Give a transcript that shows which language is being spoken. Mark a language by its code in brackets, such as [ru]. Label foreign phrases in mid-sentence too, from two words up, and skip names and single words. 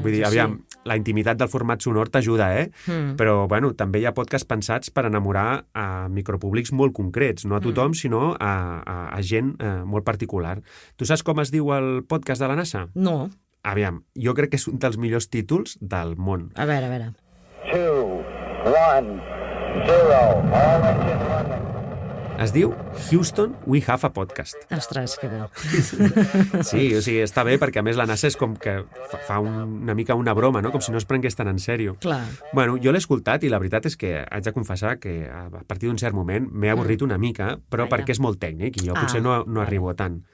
[ca] Vull dir, aviam, la intimitat del format sonor t'ajuda, Però, bueno, també hi ha podcasts pensats per enamorar a micropúblics molt concrets, no a tothom, sinó a gent molt particular. Tu saps com es diu el podcast de la NASA? No. Aviam, jo crec que és un dels millors títols del món. A veure. 2, 1, 0, [en] all engine running. [ca] Es diu Houston, We Have a Podcast. Ostres, que bo. Sí, o sigui, està bé perquè a més la NASA és com que fa una mica una broma, no? Com si no es prengués tan en sèrio. Clar. Bueno, jo l'he escoltat i la veritat és que haig de confessar que a partir d'un cert moment m'he avorrit una mica, però perquè és molt tècnic i jo potser no arribo a tant.